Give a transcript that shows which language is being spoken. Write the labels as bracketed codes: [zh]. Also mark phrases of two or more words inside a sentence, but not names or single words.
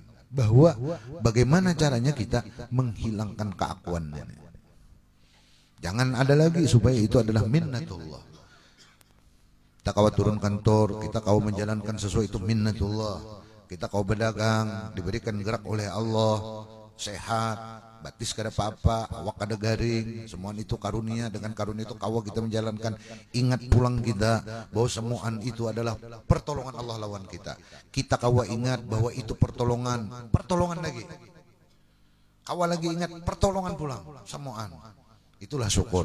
[id] Bahwa bagaimana caranya kita menghilangkan keakuan ini. Jangan ada lagi, supaya itu adalah minnatullah. [bjn] Kita kau turun kantor, kita kau menjalankan sesuatu itu minnatullah. Kita kau berdagang, diberikan gerak oleh Allah, sehat, batis kada apa-apa, awak kada garing, [id] semua itu karunia. [bjn] Dengan karunia itu kau kita menjalankan. Ingat pulang kita bahwa semuaan itu adalah pertolongan Allah lawan kita. Kita kau ingat bahwa itu pertolongan lagi. Kau lagi ingat pertolongan pulang, semuaan. [id] Itulah syukur.